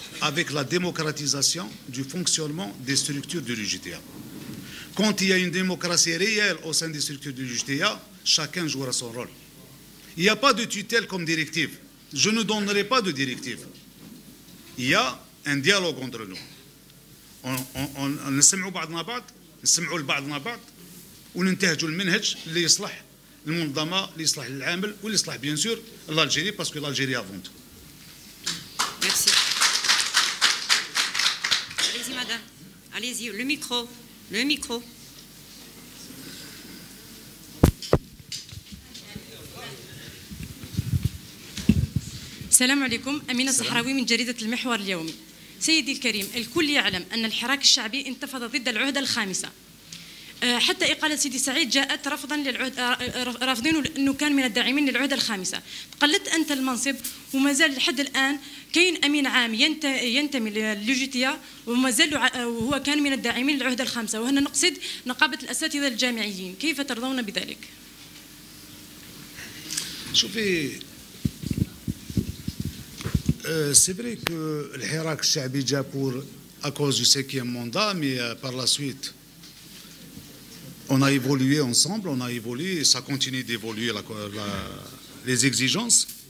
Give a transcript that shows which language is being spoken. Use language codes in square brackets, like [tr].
[fr] Avec la démocratisation du fonctionnement des structures de l'UJTIA. Quand il y a une démocratie réelle au sein des structures de l'UJTIA, chacun jouera son rôle. Il n'y a pas de tutelle comme directive. Je ne donnerai pas de directive. Il y a un dialogue entre nous. [ar] On نسمعوا بعضنا بعض، نسمعوا لبعضنا بعض، وننتهجوا المنهج اللي يصلح المنظمة، اللي يصلح العامل، واللي يصلح [fr] bien sûr l'Algérie, parce que l'Algérie avant tout. Merci. Allez-y, madame. Allez-y, le micro. Le micro. [ar] السلام عليكم. أمينة الصحراوي من جريدة المحور اليومي. سيدي الكريم، الكل يعلم أن الحراك الشعبي انتفض ضد العهدة الخامسة. حتى إقالة سيدي سعيد جاءت رفضا للعهدة، رافضين أنه كان من الداعمين للعهدة الخامسة. قلت أنت المنصب وما زال لحد الآن كاين أمين عام ينتمي للجيتيا وما زال وهو كان من الداعمين للعهدة الخامسة، وهنا نقصد نقابة الأساتذة الجامعيين. كيف ترضون بذلك؟ شوفي، [fr] c'est vrai que le Hirak Shabi déjà à cause du 5e mandat, mais par la suite, on a évolué ensemble, on a évolué et ça continue d'évoluer les exigences.